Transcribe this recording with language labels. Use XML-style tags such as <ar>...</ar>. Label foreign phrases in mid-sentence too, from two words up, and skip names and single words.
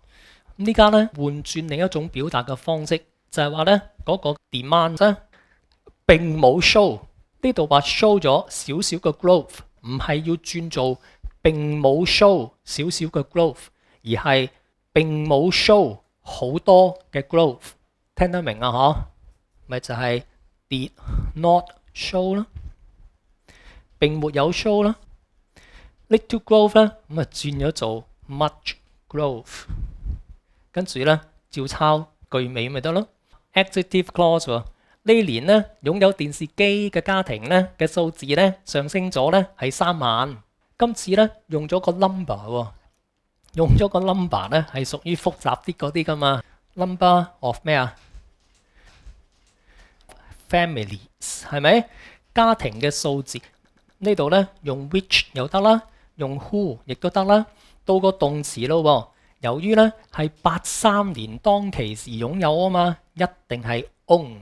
<yue>咁呢家咧換轉另一種表達嘅方式，就係話咧嗰個 demand 咧並冇 show， 呢度話 show 咗少少嘅 growth， 唔係要轉做並冇 show 少少嘅 growth， 而係並冇 show 好多嘅 growth， 聽得明啊？嗬，咪就係</yue> <en>did not show</en> <yue>啦，並沒有 show 啦。</yue> <en>little growth</en> <yue>咧，咁啊轉咗做</yue> <en>much growth，</en> <yue>跟住咧照抄句尾咪得咯。</yue> <en>Adjective clause</en> <yue>喎，呢年咧擁有電視機嘅家庭咧嘅數字咧上升咗咧係3萬。今次咧用咗個 number 喎，用咗個 number 咧係屬於複雜啲嗰啲噶嘛。</yue> <en>number of</en> <yue>咩啊 ？families 係咪？家庭嘅數字呢度咧用 which 又得啦，用 who 亦都得啦。到個動詞咯，由於咧係83年當其時擁有啊嘛，一定係 owned。</yue>